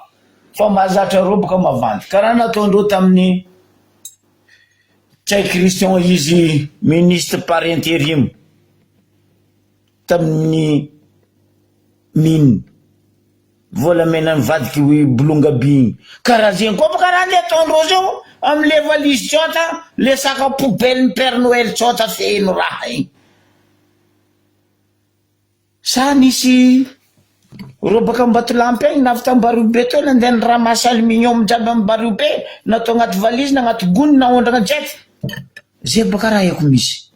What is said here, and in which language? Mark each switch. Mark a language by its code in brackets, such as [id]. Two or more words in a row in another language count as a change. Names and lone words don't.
[mg] Fa mahazatra reo boka mavandy. Karaha nataondreo tamin'ny Tsay Christian izy [fr] ministre par intérim. [mg] Tamin'ny mine. Volamena mivadiky hoe Bolongaby. Karaha zegny koa boka raha ndeha ataondreo zao. Amle valise tsota, [fr] le sac à poubelle [mg] Père Noël tsota feno raha igny. Sa nisy ro baka Ambatolampy agny navy Mbaribe to nandeha niramasa aluminium jiaby amin'ny Mbaribe natao agnaty valise na agnaty gony na ondrana jet. Zay baka raha eko misy.